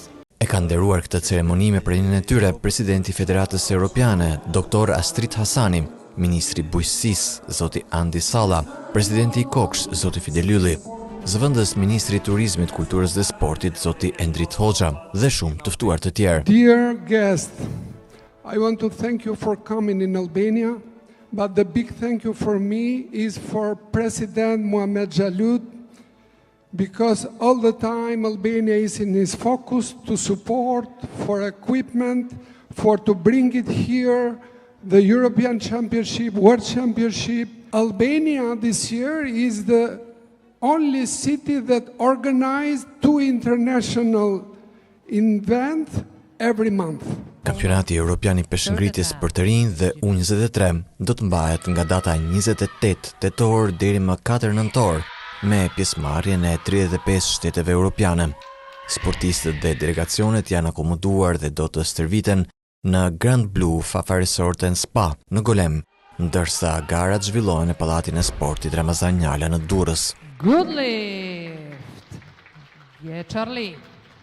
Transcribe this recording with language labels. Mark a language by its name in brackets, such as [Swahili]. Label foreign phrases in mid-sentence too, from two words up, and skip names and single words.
[Albanian] E ka nderuar këtë ceremoni me pranimin e tyre presidenti i Federatës Europiane, Dr. Astrid Hasani, ministri i bujqësisë, zoti Andi Salla, presidenti i Koksh, zoti Fidel Ylli, zëvendës ministri i turizmit, kulturës dhe sportit, zoti Endrit Hoxha, dhe shumë të ftuar të tjerë. [English] Dear guests, I want to thank you for coming in Albania, but the big thank you for me is for President Muhamet Xhalud, because all the time Albania is in his focus to support, for equipment, for to bring it here, the European Championship, World Championship. Albania this year is the only city that organized 2 international events every month. [Albanian] Kampionati Evropian i Peshqngritjes për të rinj dhe U23 do të mbahet nga data 28 tetor deri më 4 nëntor, me pjesëmarrjen e 35 shteteve europiane. Sportistët dhe delegacionet janë akomoduar dhe do të stërviten në Grand Blue Fafa Resort and Spa në Golem, ndërsa garat zhvillohen në Pallatin e Sportit Ramazan Njala në Durrës. [English] Good lift. Yeah, Charlie.